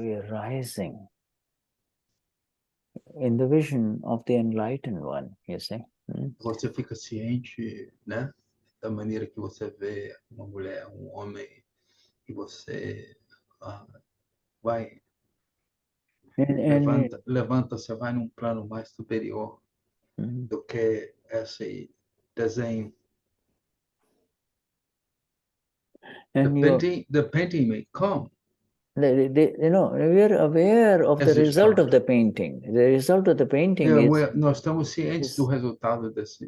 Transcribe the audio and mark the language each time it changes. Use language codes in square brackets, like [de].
[en] rising in the vision of the enlightened one, you see. [pt] Você fica ciente, né, da maneira que você vê uma mulher, homem, e você vai levanta, você vai num plano mais superior do que esse desenho. [en] And the painting may come. We are aware of the result of the painting. The result of the painting is. [pt] Nós estamos cientes do resultado desse.